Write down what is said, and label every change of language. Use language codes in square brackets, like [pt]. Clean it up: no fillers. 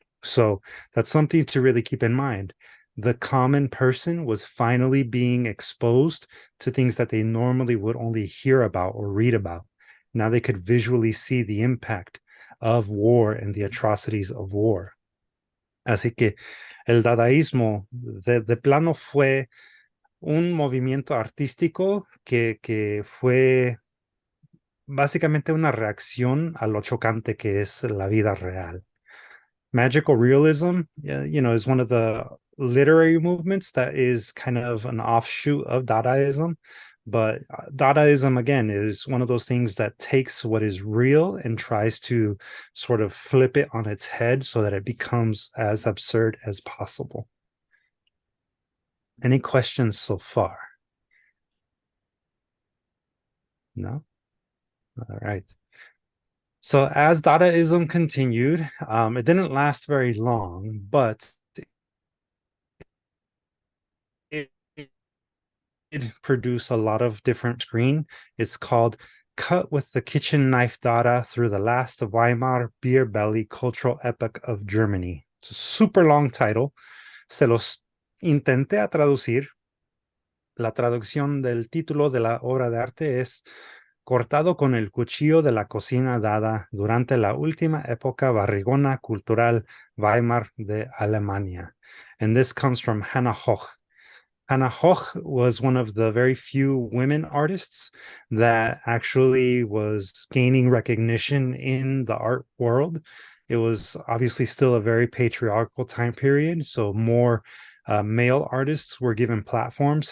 [en] So that's something to really keep in mind. The common person was finally being exposed to things that they normally would only hear about or read about. Now they could visually see the impact of war and the atrocities of war. [es] Así que el dadaísmo de plano fue un movimiento artístico que fue básicamente una reacción a lo chocante que es la vida real. [en] Magical realism, is one of the literary movements that is kind of an offshoot of Dadaism. But Dadaism, again, is one of those things that takes what is real and tries to sort of flip it on its head so that it becomes as absurd as possible. Any questions so far? No? All right. So as Dadaism continued, it didn't last very long, but it produce a lot of different screen. It's called Cut with the Kitchen Knife Dada Through the Last Weimar Beer Belly Cultural Epoch of Germany. It's a super long title. [es] Se los intenté a traducir. La traducción del título de la obra de arte es Cortado con el cuchillo de la cocina dada durante la última época barrigona cultural Weimar de Alemania. [en] And this comes from Hannah Hoch. Hannah Hoch was one of the very few women artists that actually was gaining recognition in the art world. It was obviously still a very patriarchal time period, so more male artists were given platforms.